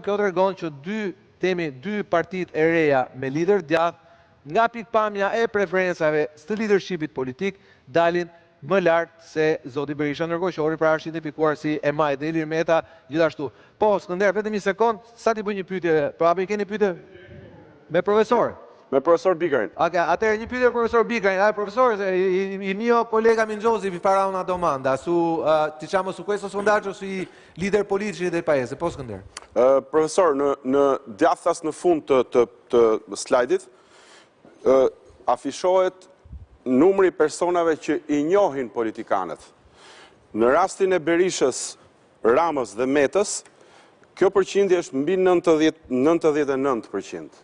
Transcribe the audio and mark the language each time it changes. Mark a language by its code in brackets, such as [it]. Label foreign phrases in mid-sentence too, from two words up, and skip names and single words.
[sq] Kjo tregon që dy partitë e reja me lider djathtë, nga pikpamja e preferencave të leadershipit politik, dalin më lartë se zoti Berisha, ndërkohë që Qori pra është identifikuar si e majt dhe Ilir Meta gjithashtu. Po, Skënder, vetëm një sekond, sa t'i bëj një pyetje, pra apo i keni pyetje me profesor? Me profesor Bikarin. Atëherë një pyetje profesor Bikarin. Profesor, [it] il mio collega Minjosi vi farà una domanda su diciamo su questo sondaggio sui leader politici del paese. [sq] Po, Skënder. Profesor, në djathtas në fund të slajdit afishohet numri personave që i njohin politikanët. Në rastin e Berishës, Ramës dhe Metës, kjo përqindje është mbi 99%.